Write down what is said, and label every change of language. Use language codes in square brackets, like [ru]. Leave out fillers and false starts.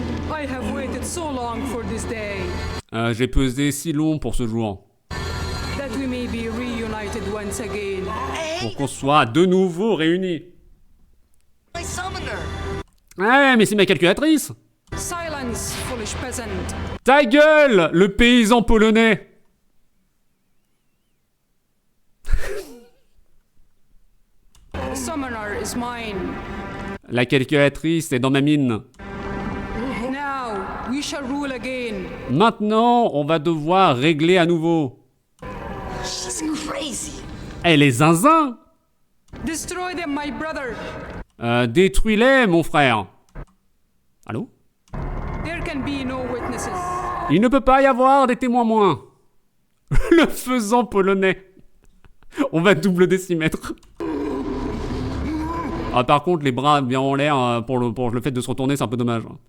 [en] I have waited so long for this day. [fr] J'ai pesé si long pour ce jour. [en] That we may be reunited once again. [fr] Pour qu'on soit de nouveau réunis. [en] I summoned her. [fr] Ouais, mais c'est ma calculatrice. [en] Silence, foolish peasant. [fr] Ta gueule, le paysan polonais. [en] The summoner is mine. [fr] La calculatrice est dans ma mine. [en] Now we shall rule again. [fr] Maintenant, on va devoir régler à nouveau. [en] She's crazy. [fr] Elle est zinzin. [en] Destroy them, my brother. [fr] Détruis-les, mon frère. Allô? [en] There can be no witnesses. [fr] Il ne peut pas y avoir des témoins moins. Le faisan polonais. On va double décimètre. Ah, par contre, les bras bien en l'air pour le fait de se retourner, c'est un peu dommage.